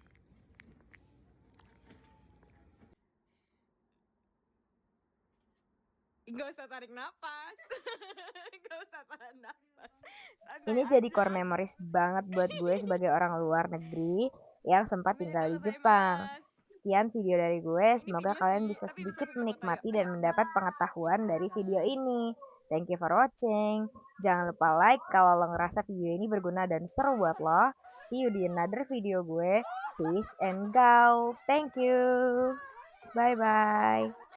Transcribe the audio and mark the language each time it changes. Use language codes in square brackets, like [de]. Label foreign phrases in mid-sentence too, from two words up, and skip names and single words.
[id] Nggak usah tarik napas. Nggak usah tahan napas. Santai Ini jadi aja. [en] core memories [id] banget buat gue sebagai orang luar negeri yang sempat tinggal di Jepang. Sekian video dari gue, Ini semoga video kalian sih, bisa tapi bisa sedikit tutup mata ya. menikmati dan mendapat pengetahuan dari video ini. [en] Thank you for watching. [id] Jangan lupa like kalau lo ngerasa video ini berguna dan seru buat lo. [en] See you [id] di [en] another video gue. Peace and go. Thank you. Bye-bye.